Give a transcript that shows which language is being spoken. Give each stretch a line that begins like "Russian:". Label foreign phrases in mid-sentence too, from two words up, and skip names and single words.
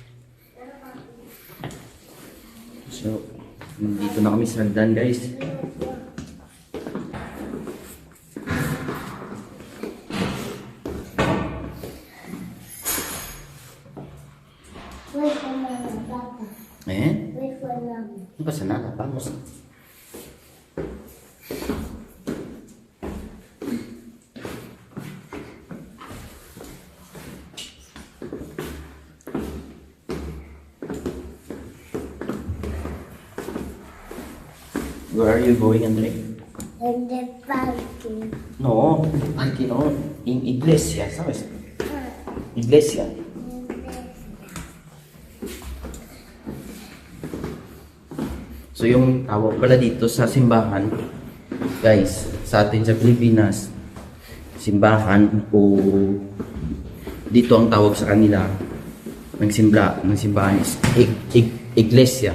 Filipino: So, nandito na kami sa hagdan guys. Ano ba sana?
Spanish: Vamos.
English: Where are you going, Andre? In the parking.
Spanish: No, aquí no. In iglesia, ¿sabes? Iglesia.
Filipino: So yung tawag pala dito sa simbahan, guys, sa atin sa Pilipinas, simbahan o dito ang tawag sa kanila ng simbahan is iglesia.